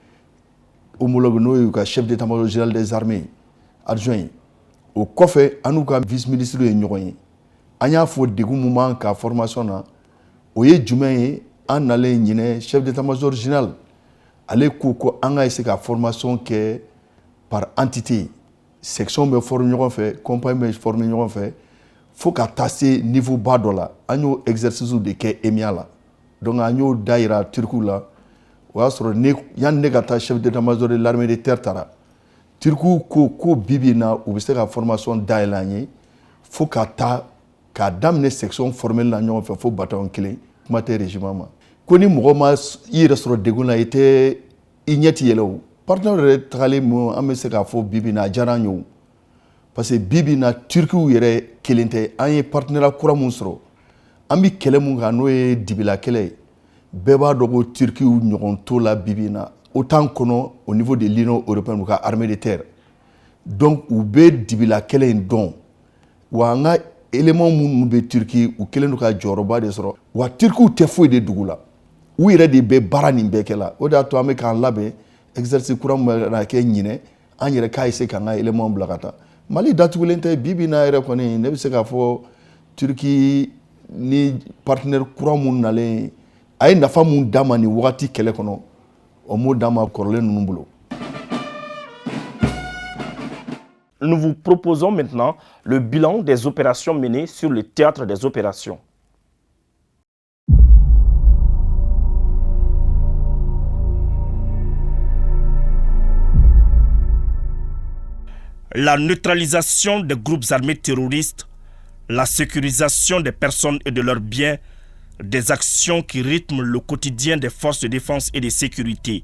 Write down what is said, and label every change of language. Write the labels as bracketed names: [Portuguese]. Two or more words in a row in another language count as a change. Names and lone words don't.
[Bambara] homologue n'o ye ka [French] chef d'état-major général des armées adjoint [Bambara] o kɔfɛ an n'u ka [French] vice ministre [Bambara] ye ɲɔgɔn ye an y'a fɔ degun mun b'an ka formation na o ye jumɛn ye an nalen ɲinɛ [French] chef d'état-major général [Bambara] ale ko an ka essayer ka formation kɛ [French] par entité section [Bambara] bɛ former ɲɔgɔn fɛ compagnie bɛ former ɲɔgɔn fɛ fo ka taa se niveau ba dɔ la an y'o [French] exercice de [Bambara] kɛ EMIA la donc an y'o da yira Turkiw la o y'a sɔrɔ yanni ne ka taa [French] chef d'état-major de l'armée de terre [Bambara] taara Turkiw ko bibi na u bɛ se ka formation dayɛlɛ an ye fo ka taa k'a daminɛ [French] section formelle [Bambara] la ɲɔgɔn fɛ fo bataillon 1 kuma tɛ régiment ma ko ni mɔgɔ ma i yɛrɛ sɔrɔ degun na i tɛ i ɲɛ ti yɛlɛ o partenaire yɛrɛ tagalen mun an bɛ se k'a fɔ bibi na a diyara an ye o [French] parce que [Bambara] bibi na Turkiw yɛrɛ kelen tɛ an ye partenaire kura mun sɔrɔ an bɛ kɛlɛ mun kan n'o ye dibila kɛlɛ ye bɛɛ b'a dɔn ko Turkiw ɲɔgɔn t'o la bibi na autant kɔnɔ [French] au niveau de l'Union européenne [Bambara] u ka [French] armée de terre [Bambara] donc u bɛ dibila kɛlɛ in dɔn wa an ka élément minnu bɛ Turki u kɛlen don ka jɔyɔrɔba de sɔrɔ wa Turkiw tɛ foyi de dugu la u yɛrɛ de bɛ baara nin bɛɛ kɛ la o de y'a to an bɛ k'an labɛn exercice kura min bɛ na kɛ ɲinɛ an yɛrɛ k'a essayer k'an ka élément bila ka taa Mali datugulen tɛ bibi na yɛrɛ kɔni ne bɛ se k'a fɔ Turki ni partenaire kura minnu nalen a ye nafa mun d'a ma nin wagati kɛlɛ kɔnɔ o m'o d'a ma kɔrɔlen ninnu bolo. [French] Nous vous proposons maintenant le bilan des opérations menées sur le théâtre des opérations. La neutralisation des groupes armés terroristes, la sécurisation des personnes et de leurs biens, des actions qui rythment le quotidien des forces de défense et de sécurité.